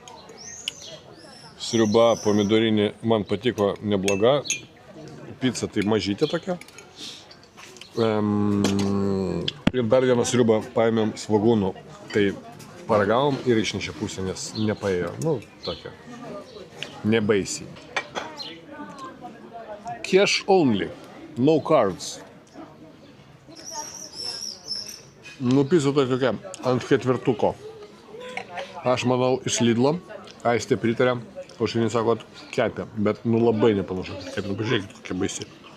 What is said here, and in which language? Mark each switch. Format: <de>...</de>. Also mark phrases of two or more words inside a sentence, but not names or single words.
<lt>Sriuba pomidorinė man patiko nebloga. Pica tai mažytė tokia. Ir dar vieną sriubą paėmėm svogūnų. Tai paragavom ir išnešė pusę, nes nepaėjo. Nu, tokia. Nebaisiai.</lt> <en>Cash only. No cards.</en> <lt>Nu, pizza tai tokia, ant ketvirtuko. Aš manau, iš Lidlo, Aistė pritarė, o šiandien sakot, kepė, bet nu labai nepanašu, kaip nu pažiūrėkit, kokia baisi.</lt>